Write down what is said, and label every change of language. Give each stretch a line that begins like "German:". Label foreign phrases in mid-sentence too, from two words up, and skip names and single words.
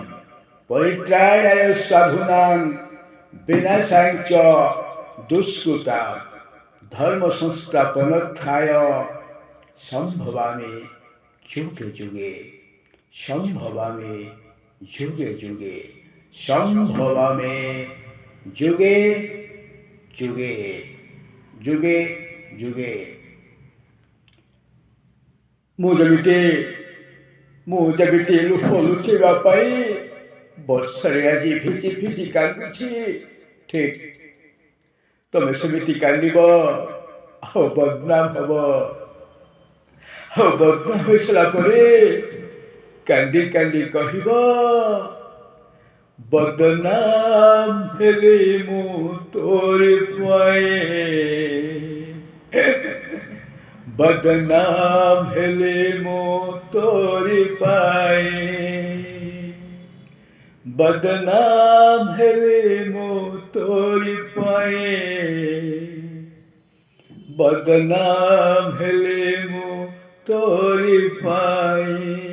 Sanskrit: परित्राणाय साधूनां विनाशाय च दुष्कृतां, धर्म संस्थापनार्थाय संभवामि युगे युगे, संभवामि युगे युगे, संभवामि युगे युगे, युगे युगे।
Odia: ମୁଁ ଯେମିତି ଲୁହ ଲୁଚେଇବା ପାଇଁ ବର୍ଷାରେ ଆଜି ଭିଜି ଭିଜି କାନ୍ଦୁଛି, ଠିକ୍ ତମେ ସେମିତି କାନ୍ଦିବ ଆଉ ବଦନାମ ହବ। ଆଉ ବଦନାମ ହୋଇସାରିଲା ପରେ କାନ୍ଦି କାନ୍ଦି କହିବ, ବଦନାମ ହେଲେ ମୁଁ ତୋରି ପାଇଁ, ବଦନାମ ହେଲେ ମୋ ତୋରି ପାଏ, ବଦନାମ ହେଲେ ମୋ ତୋରି ପାଏ, ବଦନାମ ହେଲେ ମୋ ତୋରି ପାଏ।